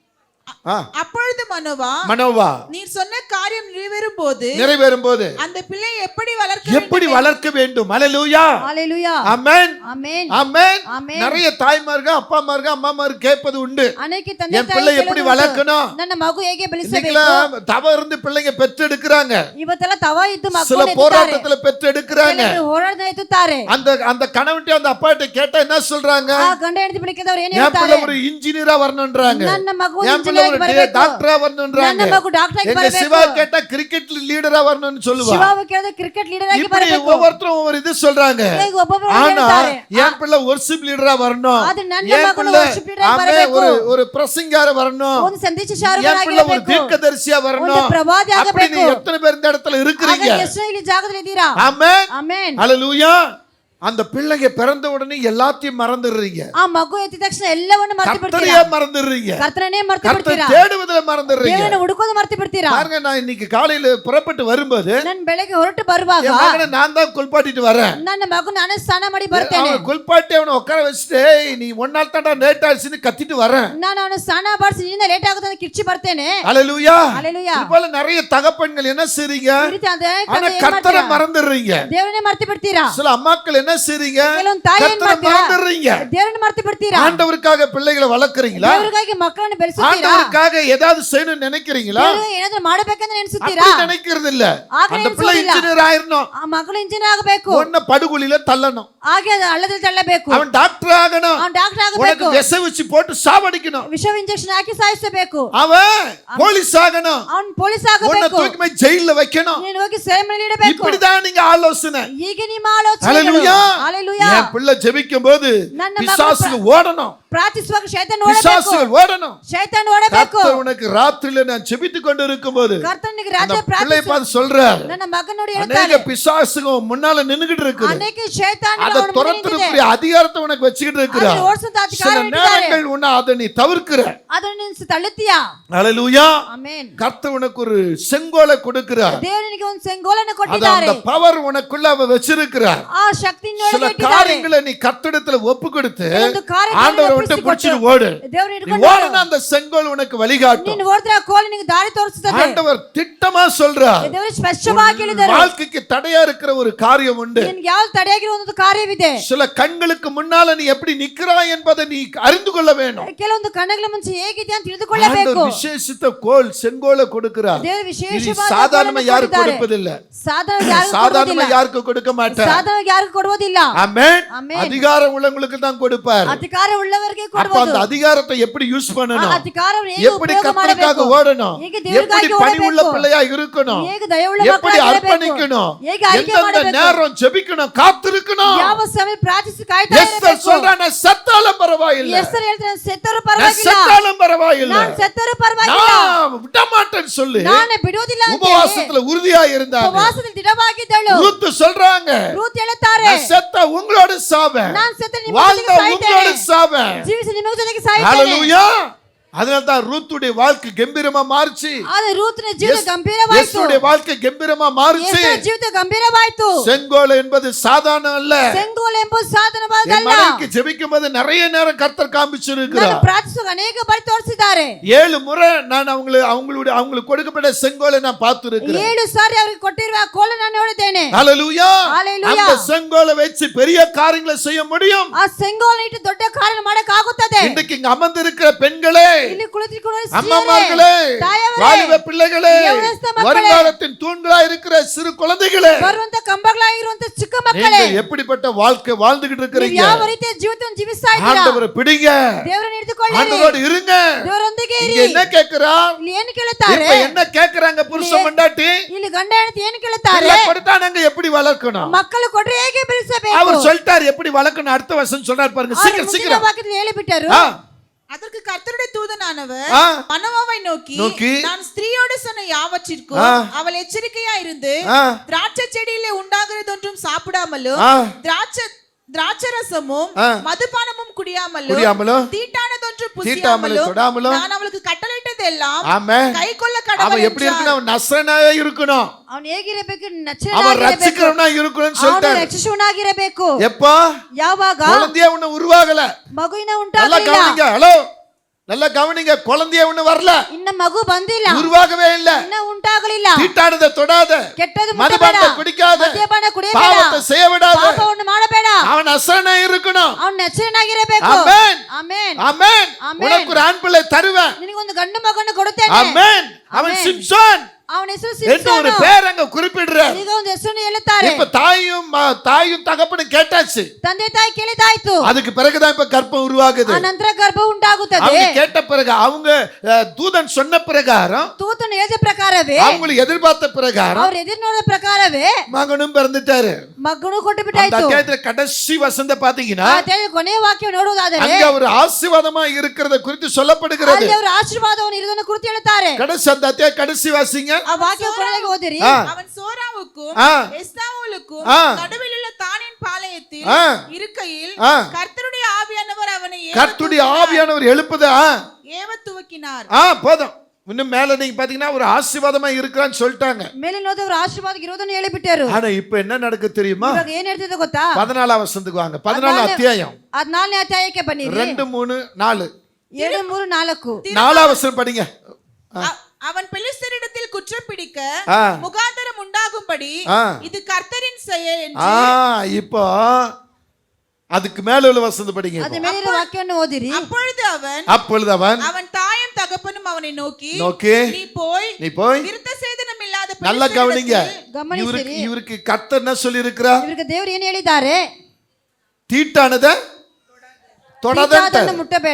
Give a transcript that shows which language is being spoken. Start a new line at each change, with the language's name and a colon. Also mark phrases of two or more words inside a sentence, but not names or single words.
Tamil: அப்பொழுது மனோவா நீர் சொன்ன காரியம் நிறைவேறும் போது அந்த பிள்ளை எப்படி வளர்க்க வேண்டும்? ஹalleluya. ஹalleluya. ஆமென். ஆமென். ஆமென். ஆமென். நிறைய தாய்மார்கள் அப்பாமார்கள் அம்மாமார்கள் கேட்பது உண்டு. அன்னைக்கு ತಂದೆ என் பிள்ளை எப்படி வளர்க்கணும்?
Kannada: ನನ್ನ ಮಗು ಹೇಗೆ ಬೆಳೆಸಬೇಕು?
Tamil: இன்னைக்கு தவ இருந்து பிள்ளைங்க பெற்று எடுக்கறாங்க.
Kannada: ಇವತ್ತೆಲ್ಲ ತವ ಇದ್ದು
Tamil: சில
Kannada: ಮಕ್ಕಳನ್ನ ಎತ್ತುತ್ತಾರೆ.
Tamil: போராட்டத்துல பெற்று எடுக்கறாங்க.
Kannada: ಹೋರಾಟದ ಎತ್ತುತ್ತಾರೆ.
Tamil: அந்த கணவன்ட்ட அந்த அப்பாட்ட கேட்டா என்ன சொல்றாங்க?
Kannada: ಆ ಗಂಡ ಹೆಂಡತಿ ಬಳಿ ಕೇಳಿದವರು ಏನು
Tamil: என்
Kannada: ಹೇಳ್ತಾರೆ?
Tamil: பிள்ளை ஒரு இன்ஜினியரா வரணும்ன்றாங்க.
Kannada: ನನ್ನ ಮಗು
Tamil: என் பிள்ளை ஒரு டாக்டரா வரணும்ன்றாங்க.
Kannada: ನನ್ನ ಮಗು ಡಾಕ್ಟರ್ ಆಗಿ
Tamil: எங்க
Kannada: ಬರಬೇಕು.
Tamil: சிவா கேட்டா கிரிக்கெட் லீடரா வரணும்னு சொல்லுவா.
Kannada: ಶಿವಾವು ಕೇಳಿದ್ರೆ ಕ್ರಿಕೆಟ್ ಲೀಡರ್ ಆಗಿ
Tamil: இப்படி
Kannada: ಬರಬೇಕು.
Tamil: ஒவ்வொருத்தரும் ஒவ்வொரு இது சொல்றாங்க.
Kannada: ಈಗ ಒಬ್ಬೊಬ್ಬರು
Tamil: ஆனா
Kannada: ಹೇಳ್ತಾರೆ.
Tamil: என் பிள்ளை வொர்ஷிப் லீடரா வரணும்.
Kannada: ಆದ್ರೆ ನನ್ನ
Tamil: என்
Kannada: ಮಗನು
Tamil: பிள்ளை
English: worship leader
Kannada: ಆಗಿ ಬರಬೇಕು.
Tamil: ஒரு பிரசங்கியார வரணும்.
Kannada: ಒಂದು ಸಂದೇಶ
Tamil: என்
Kannada: ಶಾರಕನಾಗಿ
Tamil: பிள்ளை ஒரு
Kannada: ಇರಬೇಕು.
Tamil: தீர்க்கதரிசியா வரணும்.
Kannada: ಒಂದು ಪ್ರವಾದಿ
Tamil: அப்படி
Kannada: ಆಗಬೇಕು.
Tamil: நீ எத்தனை பேர் இந்த இடத்துல இருக்கிறீங்க?
Kannada: ಆಗ ಎಷ್ಟು ಇಲ್ಲಿ ಜಾಗದಲ್ಲಿ ಇದ್ದೀರಾ?
Tamil: ஆமென்.
Kannada: ಆಮೆನ್.
Tamil: ஹalleluya. அந்த பிள்ளைங்க பிறந்த உடனே எல்லாத்தையும் மறந்துடுறீங்க.
Kannada: ಆ ಮಗು ಎತ್ತಿದ ತಕ್ಷಣ ಎಲ್ಲವನ್ನು ಮರೆತು ಬಿಡ್ತೀರಾ.
Tamil: கர்த்தரையே மறந்துடுறீங்க.
Kannada: ಕರ್ತನೇ ಮರೆತು ಬಿಡ್ತೀರಾ.
Tamil: கர்த்தரை தேடுவதில மறந்துடுறீங்க.
Kannada: ದೇವರನ್ನು ಹುಡುಕೋದು ಮರೆತು ಬಿಡ್ತೀರಾ.
Tamil: பாருங்க, நான் இன்னைக்கு காலையில புறப்பட்டு வரும்போது
Kannada: ನಾನು ಬೆಳಗ್ಗೆ ಹೊರಟು ಬರುವಾಗ
Tamil: என் மகனை நான் தான் குளிப்பாட்டிட்டு வரேன்.
Kannada: ನನ್ನ ಮಗು ನಾನೇ ಸ್ನಾನ ಮಾಡಿ ಬರ್ತೇನೆ.
Tamil: அவனை குளிப்பாட்டி அவனை உட்கார வச்சுட்டு, "ஏய், நீ ஒன்னால தாண்டா லேட் ஆயிடுச்சுன்னு கத்திட்டு வரேன்."
Kannada: ನಾನು ಅವನು ಸ್ನಾನ ಮಾಡಿಸಿ ನಿನ್ನ ಲೇಟ್ ಆಗುತ್ತೆ ಅಂತ ಕಿರ್ಚಿ ಬರ್ತೇನೆ.
Tamil: ஹல்லேலூயா. ஹalleluya. இது போல நிறைய தகப்பன்கள் என்ன செய்றீங்க?
Kannada: ಈ ರೀತಿ ಅಂದ್ರೆ
Tamil: ஆனா கர்த்தரை மறந்துடுறீங்க.
Kannada: ದೇವರನ್ನೇ ಮರೆತು ಬಿಡ್ತೀರಾ.
Tamil: சில அம்மாக்கள் என்ன செய்றீங்க?
Kannada: ಕೆಲವೊಂದು ತಾಯಿ ಏನ್
Tamil: கர்த்தரை
Kannada: ಮಾಡ್ತೀರಾ?
Tamil: மறந்துடுறீங்க.
Kannada: ದೇವರನ್ನ ಮರೆತು ಬಿಡ್ತೀರಾ.
Tamil: ஆண்டவருக்காக பிள்ளைகளை வளர்க்கறீங்களா?
Kannada: ದೇವರಿಗಾಗಿ ಮಕ್ಕಳನ್ನು ಬೆಳೆಸುತ್ತೀರಾ.
Tamil: ஆண்டவருக்காக ஏதாவது செய்யணும்னு நினைக்கிறீங்களா?
Kannada: ದೇವರಿಗೆ ಏನಾದರೂ ಮಾಡಬೇಕಂತ ನೆನೆಸುತ್ತೀರಾ.
Tamil: அப்படி நினைக்கிறது இல்ல.
Kannada: ಹಾಗೆ
Tamil: அந்த பிள்ளை
Kannada: ನೆನೆಸೋದಿಲ್ಲ.
Tamil: இன்ஜினியர் ஆயிரணும்,
Kannada: ಆ ಮಕ್ಕಳು ಇಂಜಿನಿಯರ್ ಆಗಬೇಕು.
Tamil: உன்னை படுகுழியில தள்ளணும்.
Kannada: ಹಾಗೆ ಅದು ಹಳ್ಳದಲ್ಲಿ ತಳ್ಳಬೇಕು.
Tamil: அவன் டாக்டர் ஆகணும்,
Kannada: ಅವನು ಡಾಕ್ಟರ್
Tamil: உனக்கு
Kannada: ಆಗಬೇಕು.
Tamil: விச வச்சு போட்டு சாவடிக்கணும்.
Kannada: ವಿಷ ಇಂಜೆಕ್ಷನ್ ಹಾಕಿ ಸಾಯಿಸಬೇಕು.
Tamil: அவன் போலீஸ் ஆகணும்,
Kannada: ಅವನು ಪೊಲೀಸ್
Tamil: உன்னை
Kannada: ಆಗಬೇಕು.
Tamil: தூக்கி போய் ஜெயில்ல வைக்கணும்.
Kannada: ನೀನು ಹೋಗಿ ಸೆರೆಮನೆಯಲ್ಲಿ ಇಡಬೇಕು.
Tamil: இப்படிதான் நீங்க ஆலோசனை.
Kannada: ಹೀಗೆ ನಿಮ್ಮ ಆಲೋಚನೆಗಳು.
Tamil: ஹல்லேலூயா.
Kannada: ಹalleluya.
Tamil: என் பிள்ளை ஜெபிக்கும் போது
Kannada: ನನ್ನ ಮಗ
Tamil: பிசாசுக்கு ஓடணும்,
Kannada: ಪ್ರಾರ್ಥಿಸುವಾಗ ಶೈತಾನ ಓಡಬೇಕು.
Tamil: பிசாசுகள் ஓடணும்.
Kannada: ಶೈತಾನ ಓಡಬೇಕು.
Tamil: கர்த்தர் உனக்கு ராத்திரியில நான் ஜெபித்துக் கொண்டு இருக்கும்போது
Kannada: ಕರ್ತನಿಗೆ
Tamil: அந்த
Kannada: ರಾತ್ರಿ
Tamil: பிள்ளையை
Kannada: ಪ್ರಾರ್ಥಿಸು.
Tamil: பார்த்து சொல்றார்,
Kannada: ನನ್ನ ಮಗನ ನೋಡಿ
Tamil: அநேக
Kannada: ಹೇಳ್ತಾನೆ.
Tamil: பிசாசுங்க முன்னால நின்னுகிட்டு இருக்குது,
Kannada: ಅನೇಕ ಶೈತಾನಗಳು
Tamil: அதை
Kannada: ಅವನ ಮುಂದೆ
Tamil: துரத்துறதுக்குரிய அதிகாரத்தை உனக்கு வச்சுக்கிட்டு இருக்கிறார்.
Kannada: ಅದನ್ನು ಓಡಿಸುವಂತ
Tamil: சில
Kannada: ಅಧಿಕಾರ ಇಟ್ಟಿದ್ದಾರೆ.
Tamil: நேரங்கள் உன்னை அதை நீ தவிர்க்கிற.
Kannada: ಅದನ್ನು ನೀನು ತಳ್ಳುತ್ತೀಯಾ.
Tamil: ஹல்லேலூயா.
Kannada: ಆಮೆನ್.
Tamil: கர்த்தர் உனக்கு ஒரு செங்கோலை கொடுக்கிறார்.
Kannada: ದೇವರು ನಿನಗೆ ಒಂದು ಸೆಂಗೋಲನ್ನು
Tamil: அது
Kannada: ಕೊಟ್ಟಿದ್ದಾರೆ.
Tamil: அந்த பவர் உனக்குள்ள அவ வச்சிருக்கிறார்.
Kannada: ಆ ಶಕ್ತಿಯನ್ನು
Tamil: சில
Kannada: ಒಳಗೆ ಇಟ್ಟಿದ್ದಾರೆ.
Tamil: காரியங்களை நீ கர்த்தரிடத்துல ஒப்பு கொடுத்து
Kannada: ಕೆಲವೊಂದು ಕಾರ್ಯಗಳನ್ನು
Tamil: ஆண்டவரை விட்டு
Kannada: ಒಪ್ಪಿಸಿಕೊಟ್ಟು
Tamil: பிடிச்சிட்டு ஓடு.
Kannada: ದೇವರು
Tamil: நீ
Kannada: ಹಿಡ್ಕೊಂಡು
Tamil: ஓடுனா அந்த செங்கோல் உனக்கு வழிகாட்டும்.
Kannada: ನೀನು ಓಡಿದ್ರೆ ಆ ಕೋಲು ನಿನಗೆ ದಾರಿ ತೋರಿಸುತ್ತದೆ.
Tamil: ஆண்டவர் திட்டமா சொல்றார்,
Kannada: ದೇವರು ಸ್ಪಷ್ಟವಾಗಿ ಹೇಳಿದ್ದಾರೆ.
Tamil: வாழ்க்கைக்கு தடையா இருக்கிற ஒரு காரியம் உண்டு.
Kannada: ನಿನಗೆ ಯಾವ ತಡೆಯಾಗಿರೋ ಒಂದು ಕಾರ್ಯವಿದೆ.
Tamil: சில கண்களுக்கு முன்னால நீ எப்படி நிக்கிறாய் என்பதை நீ அறிந்து கொள்ள வேண்டும்.
Kannada: ಕೆಲವೊಂದು ಕಣ್ಣುಗಳ ಮುಂಚೆ ಹೇಗಿದೆ ಅಂತ ತಿಳಿದುಕೊಳ್ಳಬೇಕು.
Tamil: ஆண்டவர் விசேஷித்த கோல் செங்கோலை கொடுக்கிறார்.
Kannada: ದೇವರು
Tamil: இது
Kannada: ವಿಶೇಷವಾದ
Tamil: சாதாரணமா
Kannada: ಕೋಲನ್ನು
Tamil: யாருக்கு
Kannada: ಕೊಟ್ಟಿದ್ದಾರೆ.
Tamil: கொடுப்பதில்ல.
Kannada: ಸಾಧಾರಣ
Tamil: யாருக்கு கொடுக்க மாட்டார்.
Kannada: ಸಾಧಾರಣ ಯಾರಿಗೂ ಕೊಡುವುದಿಲ್ಲ.
Tamil: ஆமென். ஆமென். அதிகாரம் உள்ளவங்களுக்கு தான் கொடுப்பார்.
Kannada: ಅಧಿಕಾರ ಉಳ್ಳವರಿಗೆ
Tamil: அப்ப
Kannada: ಕೊಡುವುದು.
Tamil: அந்த அதிகாரத்தை எப்படி யூஸ் பண்ணணும்,
Kannada: ಅಧಿಕಾರವನ್ನು ಹೇಗೆ
Tamil: எப்படி
Kannada: ಉಪಯೋಗ
Tamil: கர்த்தருக்காக
Kannada: ಮಾಡಬೇಕು,
Tamil: ஓடணும்,
Kannada: ಹೇಗೆ
Tamil: எப்படி
Kannada: ದೇವರಿಗಾಗಿ
Tamil: பணி உள்ள
Kannada: ಓಡಬೇಕು,
Tamil: பிள்ளையா இருக்கணும்,
Kannada: ಹೇಗೆ ದಯವುಳ್ಳ
Tamil: எப்படி
Kannada: ಮಕ್ಕಳಾಗಿರಬೇಕು,
Tamil: அர்ப்பணிக்கணும்,
Kannada: ಹೇಗೆ ಆಯ್ಕೆ
Tamil: எந்தெந்த
Kannada: ಮಾಡಬೇಕು,
Tamil: நேரம் ஜெபிக்கணும், காத்திருக்கணும்.
Kannada: ಯಾವ ಸಮಯ ಪ್ರಾರ್ಥಿಸಿ ಕಾಯ್ತಾ
Tamil: எஸ்தர்
Kannada: ಇರಬೇಕು.
Tamil: சொல்றானே, செத்தாலும் பரவாயில்லை,
Kannada: ಎಸ್ತರ್ ಹೇಳ್ತಾರೆ ಸತ್ತರೂ
Tamil: நான்
Kannada: ಪರವಾಗಿಲ್ಲ,
Tamil: செத்தாலும் பரவாயில்லை,
Kannada: ನಾನು ಸತ್ತರೂ ಪರವಾಗಿಲ್ಲ,
Tamil: நான் விட மாட்டேன்னு சொல்லி
Kannada: ನಾನು ಬಿಡುವುದಿಲ್ಲ ಅಂತ
Tamil: உபவாசத்துல உறுதியா இருந்தாங்க.
Kannada: ಉಪವಾಸದಲ್ಲಿ ದಿಢವಾಗಿದ್ದಳು.
Tamil: ரூத் சொல்றாங்க,
Kannada: ರೂತ್ ಹೇಳುತ್ತಾರೆ,
Tamil: நான் செத்த உங்களோட சாவேன்,
Kannada: ನಾನು ಸತ್ತ ನಿಮ್ಮ
Tamil: வாழ்ந்த
Kannada: ಜೊತೆಗೆ ಸಾಯ್ತೇನೆ,
Tamil: உங்களோட சாவேன்.
Kannada: ಜೀವಿಸಿ ನಿಮ್ಮ ಜೊತೆಗೆ ಸಾಯ್ತೇನೆ.
Tamil: ஹல்லேலூயா. அதனால தான் ரூத்துடைய வாழ்க்கை கம்பீரமா மாறுச்சு.
Kannada: ಆದ್ರೆ ರೂತ್ನ ಜೀವಿತ ಗಂಭೀರವಾಯಿತು.
Tamil: ಯೇಸುடைய வாழ்க்கை கம்பீரமா மாறுச்சு.
Kannada: ಯೇಸುವಿನ ಜೀವಿತ ಗಂಭೀರವಾಯಿತು.
Tamil: செங்கோல் என்பது சாதாரண அல்ல.
Kannada: செங்கோல் ಎಂಬುದು ಸಾಧಾರಣವಾದಲ್ಲ.
Tamil: என் மனைவிக்கு ஜெபிக்கும்போது நிறைய நேரம் கர்த்தர் காமிச்சிருக்கிறார்.
Kannada: ನಾನು ಪ್ರಾರ್ಥಿಸುವ ಅನೇಕ ಬಾರಿ ತೋರಿಸಿದ್ದಾರೆ.
Tamil: 7 முறை நான் அவங்களுக்கு கொடுக்கப்பட்ட செங்கோலை நான் பார்த்திருக்கிறேன்.
Kannada: 7 ಸಾರಿ ಅವರಿಗೆ ಕೊಟ್ಟಿರುವ ಆ ಕೋಲು ನಾನು ನೋಡಿದ್ದೇನೆ.
Tamil: ஹல்லேலூயா. ஹalleluya. அந்த செங்கோலை வச்சு பெரிய காரியங்களை செய்ய முடியும்.
Kannada: ಆ செங்கோಲ್ ಇಟ್ಟು ದೊಡ್ಡ ಕಾರ್ಯ ಮಾಡಕ್ಕೆ ಆಗುತ್ತದೆ.
Tamil: இன்றைக்கு இங்க அமர்ந்திருக்கிற பெண்களே,
Kannada: ಇಲ್ಲಿ ಕುಳಿತುಕೊಳ್ಳುವ
Tamil: அம்மாமார்களே,
Kannada: ತಾಯವರೇ,
Tamil: வாலிப பிள்ளைகளே,
Kannada: யவனஸ்த ಮಕ್ಕಳೇ,
Tamil: வருங்காலத்தின் தூண்களாய் இருக்கிற சிறு குழந்தைகளே,
Kannada: ಬರುವಂತ ಕಂಬಗಳಾಗಿರುವಂತ ಚಿಕ್ಕ ಮಕ್ಕಳೇ,
Tamil: நீங்க எப்படிப்பட்ட வாழ்க்கை வாழ்ந்துகிட்டு
Kannada: ನೀವು
Tamil: இருக்கிறீங்க?
Kannada: ಯಾವ ರೀತಿಯ ಜೀವಿತವನ್ನು ಜೀವಿಸ್ತಾ ಇದ್ದೀರಾ?
Tamil: ஆண்டவரை பிடிங்க,
Kannada: ದೇವರನ್ನು ಹಿಡಿದುಕೊಳ್ಳಿರಿ,
Tamil: ஆண்டவரோடு இருங்க.
Kannada: ದೇವರೊಂದಿಗೆ
Tamil: இங்க
Kannada: ಇರಿ.
Tamil: என்ன கேக்குறான்?
Kannada: ಇಲ್ಲಿ ಏನು ಕೇಳುತ್ತಾರೆ?
Tamil: இப்ப என்ன கேக்குறாங்க புருஷன் பொண்டாட்டி?
Kannada: ಇಲ್ಲಿ ಗಂಡ ಹೆಂಡತಿ ಏನು ಕೇಳುತ್ತಾರೆ?
Tamil: பிள்ளை கொடுத்தானங்க எப்படி வளர்க்கணும்?
Kannada: ಮಕ್ಕಳು ಕೊಟ್ರೆ ಹೇಗೆ ಬೆಳೆಸಬೇಕು?
Tamil: அவர் சொல்லிட்டார் எப்படி வளர்க்கணும். அடுத்த வசனம் சொல்றார் பாருங்க, சீக்கிரம் சீக்கிரம்.
Kannada: ವಾಕ್ಯದಲ್ಲಿ ಹೇಳಿಬಿಟ್ಟರು.
Tamil: அதற்கு கர்த்தருடைய தூதனானவர் ஆ. மனோவாவை நோக்கி, நோக்கி, நான் ஸ்திரீயோடு சொன்ன யாவற்றிற்கும் ஆ. அவள் எச்சரிக்கையா இருந்து ஆ. திராட்சை செடியிலே உண்டாகிறதொன்றும் சாப்பிடாமலும் ஆ. திராட்சரசமும் ஆ. மதுபானமும் குடியாமலும் குடியாமலும் தீட்டானதொன்று தீட்டாமலும் தொடாமலும் நான் அவளுக்கு கட்டளையிட்டதெல்லாம் ஆமென். கைக்கொள்ள அவன் கடவுள் எப்படி இருக்கணும்? அவன் நசரனாவே இருக்கணும்.
Kannada: ಅವನು ಹೇಗಿರಬೇಕು?
Tamil: அவன்
Kannada: ನಚ್ಚನಾಗಿರಬೇಕು.
Tamil: ரட்சிக்கிறவனா இருக்கணும்னு
Kannada: ಅವನು
Tamil: சொல்லிட்டார்.
Kannada: ರಕ್ಷಿಸುವನಾಗಿರಬೇಕು.
Tamil: எப்போ?
Kannada: ಯಾವಾಗ?
Tamil: குழந்தையா ஒண்ணு உருவாகல.
Kannada: ಮಗುವಿನ
Tamil: நல்லா
Kannada: ಉಂಟಾಗಲಿಲ್ಲ.
Tamil: கவனிங்க. ஹலோ, நல்லா கவனிங்க. குழந்தையா ஒண்ணு வரல,
Kannada: ಇನ್ನ ಮಗು ಬಂದಿಲ್ಲ,
Tamil: உருவாகவே இல்ல.
Kannada: ಇನ್ನ ಉಂಟಾಗಲಿಲ್ಲ.
Tamil: தீட்டானதை தொடாத,
Kannada: ಕೆಟ್ಟದು
Tamil: மதுபானத்தை குடிக்காத,
Kannada: ಮದ್ಯಪಾನ ಕುಡಿಯಬೇಡ,
Tamil: பாவத்தை செய்ய விடாத,
Kannada: ಪಾಪವನ್ನು ಮಾಡಬೇಡ.
Tamil: அவன் நசரனா இருக்கணும்.
Kannada: ಅವನು ನಚ್ಚನಾಗಿರಬೇಕು.
Tamil: ஆமென்.
Kannada: ಆಮೆನ್.
Tamil: ஆமென். ஆமென். உனக்கு ஒரு ஆண் பிள்ளை தருவேன்.
Kannada: ನಿನಗೊಂದು ಗಂಡು ಮಗನ್ನು ಕೊಡುತ್ತೇನೆ.
Tamil: ஆமென். அவன் ஆமென். சிம்சோன்
Kannada: ಅವನ ಹೆಸರು
Tamil: என்று ஒரு
Kannada: ಸಿಮ್ಸೋನು.
Tamil: பேர் அங்க குறிப்பிடுறார்.
Kannada: ಈಗ ಒಂದು ಹೆಸರನ್ನು ಹೇಳುತ್ತಾರೆ.
Tamil: இப்ப தாயும் தகப்பனும் கேட்டாச்சு.
Kannada: ತಂದೆ ತಾಯಿ ಕೇಳಿದಾಯ್ತು.
Tamil: அதுக்கு பிறகுதான் இப்ப கர்ப்பம் உருவாகுது.
Kannada: ಆ ನಂತರ ಗರ್ಭ ಉಂಟಾಗುತ್ತದೆ.
Tamil: அவங்க கேட்ட பிறகு, அவங்க தூதன் சொன்ன பிரகாரம்,
Kannada: ತೂತನು ಹೇಳಿದ ಪ್ರಕಾರವೇ,
Tamil: அவங்களுக்கு எதிர்பார்த்த பிரகாரம்
Kannada: ಅವ್ರು ಎದುರು ನೋಡಿದ ಪ್ರಕಾರವೇ
Tamil: மகனும் பிறந்துட்டாரு.
Kannada: ಮಗನು ಕೊಟ್ಟು
Tamil: அந்த
Kannada: ಬಿಟ್ಟಾಯ್ತು.
Tamil: அத்தியாயத்துல கடைசி வசந்த பாத்தீங்கன்னா,
Kannada: ಆ ಅಧ್ಯಾಯದ ಕೊನೆಯ ವಾಕ್ಯ ನೋಡುವುದಾದರೆ
Tamil: அங்க ஒரு ஆசீர்வாதமா இருக்கிறத குறித்து சொல்லப்படுகிறது.
Kannada: ಅಲ್ಲಿ ಅವರು ಆಶೀರ್ವಾದವನ್ನು ಇರುವುದನ್ನು ಕುರಿತು ಹೇಳುತ್ತಾರೆ.
Tamil: கடைசி அந்த அத்தியாய கடைசி வாசிங்க.
Kannada: ಆ ವಾಕ್ಯ ಕೊನೆಗೆ ಓದಿರಿ.
Tamil: ஆ. அவன் சோராவுக்கும் ஆ. எஸ்தாவோலுக்கும் ஆ. நடுவில் உள்ள தானின் பாளையத்தில் ஆ. இருக்கையில் ஆ. கர்த்தருடைய ஆவியானவர் அவனை கர்த்தருடைய ஆவியானவர் எழுப்புதா? ஏவ துவக்கினார். போதும். இன்னும் மேல நீங்க பாத்தீங்கன்னா ஒரு ஆசீர்வாதமா இருக்கிறான்னு சொல்லிட்டாங்க. ಮೇಲಿನ ಹೋದವರು ಆಶೀರ್ವಾದಕ್ಕೆ ಇರೋದನ್ನ ಹೇಳಿಬಿಟ್ಟರು. ஆனா இப்ப என்ன நடக்கு தெரியுமா? ಇವಾಗ ಏನ್ ಹೇಳ್ತಿದೆ ಗೊತ್ತಾ? 14 வசனத்துக்கு வாங்க. 14 அத்தியாயம்
Kannada: 14ನೇ ಅಧ್ಯಾಯಕ್ಕೆ ಬನ್ನಿರಿ.
Tamil: 2 3 4 7 3 4 4 வசனம் படிங்க. அவன் பெலிஸ்தரிடத்தில் குற்றம் பிடிக்க ஆ. முகாந்தரம் உண்டாகும்படி ஆ. இது கர்த்தரின் செயல் என்று இப்போ அதுக்கு மேல உள்ள வசனம் படிங்க.
Kannada: ಅದ ಮೇಲಿನ ವಾಕ್ಯವನ್ನು ಓದಿರಿ.
Tamil: அப்பொழுது அவன் அவன் தாயும் தகப்பனும் அவனை நோக்கி நோக்கி நீ போய் விருத்த சேதனம் இல்லாத நல்லா கவனிங்க.
Kannada: ಗಮನಿಸಿರಿ.
Tamil: இவருக்கு கர்த்தர் என்ன சொல்லி இருக்கிறார்?
Kannada: ಇವರಿಗೆ ದೇವರು ಏನು ಹೇಳಿದ್ದಾರೆ?
Tamil: தீட்டானத தீட்டாதன்னு முட்டಬೇಡ.